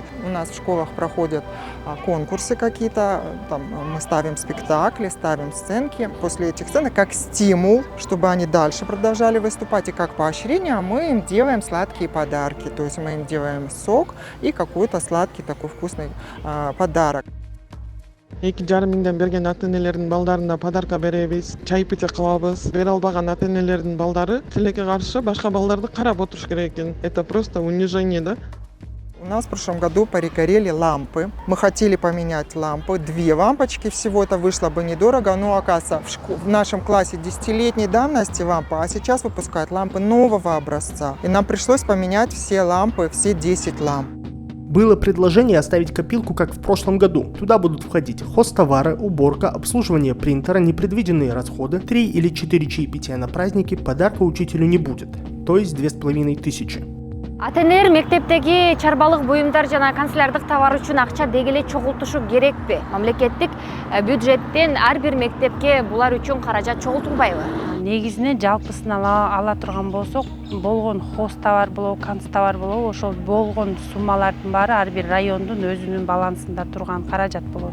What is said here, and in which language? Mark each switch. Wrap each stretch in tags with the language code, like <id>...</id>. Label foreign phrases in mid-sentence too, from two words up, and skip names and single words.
<ru>У нас в школах проходят конкурсы какие-то, там мы ставим спектакли, ставим сценки. После этих сценок как стимул, чтобы они дальше продолжали выступать, и как поощрение мы им делаем сладкие подарки. То есть мы им делаем сок и какой-то сладкий такой вкусный подарок.</ru> <ky>2,5 миңден берген ата-энелердин балдарына подарка беребиз, чай пече кылабыз. Бере албаган ата-энелердин балдары тилекке каршы башка балдарды карап отуруш керек экен.</ky> <ru>Это просто унижение, да? У нас в прошлом году перегорели лампы. Мы хотели поменять лампы. 2 лампочки всего, это вышло бы недорого. Но, оказывается, в нашем классе 10-летней давности лампа, а сейчас выпускают лампы нового образца. И нам пришлось поменять все лампы, все 10 ламп. Было предложение оставить копилку, как в прошлом году. Туда будут входить хозтовары, уборка, обслуживание принтера, непредвиденные расходы, 3 или 4 чаепития на праздники, подарка учителю не будет, то есть 2500.</ru> <ky>Ата-энелер мектептеги чарбалык буюмдар жана канцелярлык товар үчүн акча дегеле чогултушу керекпи? Мамлекеттик бюджеттен ар бир мектепке булар үчүн каражат чогултулбайбы? Негизинен жалпысын ала турган болсок, болгон хозтовар болобу, канцтовар болобу, ошол болгон суммалардын баары ар бир райондун өзүнүн балансында турган каражат болот.</ky>